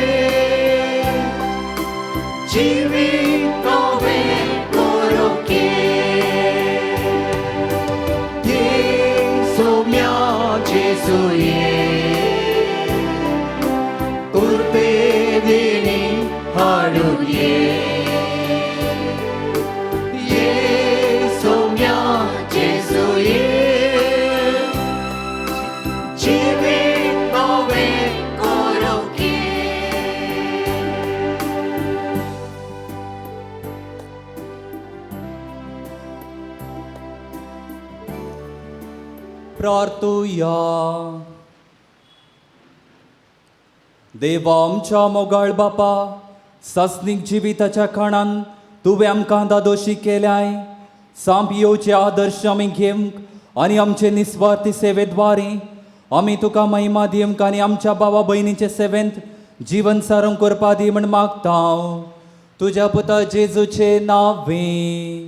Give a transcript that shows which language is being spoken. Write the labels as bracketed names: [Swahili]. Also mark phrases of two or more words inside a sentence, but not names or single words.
[Konkani] Jivit nove korun ye Yesomya Jesu ye Kurpe deni hadun ye Yesomya Jesu ye Jivit nove korun ye प्रार्थुया. देवा आमच्या मोगाळ बापा सस्नीक जिविताच्या खाणान तुवें आमकां दादोशी केल्याय सांप येवचे आदर्श आमी घेवंक आनी आमचे निस्वार्थी सेवेद्वारे आमी तुका महिमा दिवंक आनी आमच्या भावा भयणीचे सेवेंत जीवन सारूंक करपा दी म्हण मागता तुज्या पुता जेजूचे नांवे.